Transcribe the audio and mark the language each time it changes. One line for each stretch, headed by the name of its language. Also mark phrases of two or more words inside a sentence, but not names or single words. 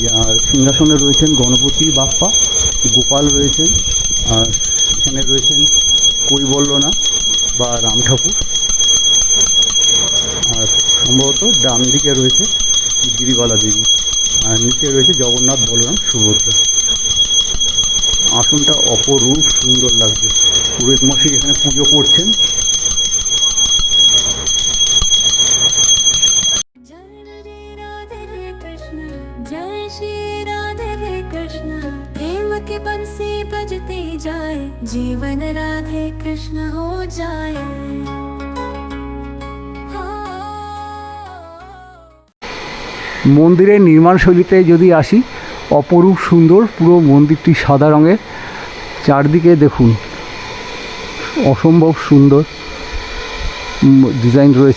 Bangla: আর সিংহাসনে রয়েছেন গণপতি বাপ্পা, গোপাল রয়েছেন, আর এখানে রয়েছেন কৈবল্যনাথ বা রাম ঠাকুর। আর সম্ভবত ডান দিকে রয়েছে গিরিবালা দেবী, আর নিচে রয়েছে জগন্নাথ, বলরাম, সুভদ্রা। আসনটা অপরূপ সুন্দর লাগছে। পুরোহিত মশাই এখানে পুজো করছেন।
Hindi: जय श्री राधे कृष्ण, प्रेम के बंसी बजते जाए, जीवन राधे कृष्ण हो जाए।
Bangla: মন্দিরের নির্মাণ শৈলীতে যদি আসি, অপরূপ সুন্দর। পুরো মন্দিরটি সাদা রঙের, চারদিকে দেখুন অসম্ভব সুন্দর ডিজাইন রয়েছে।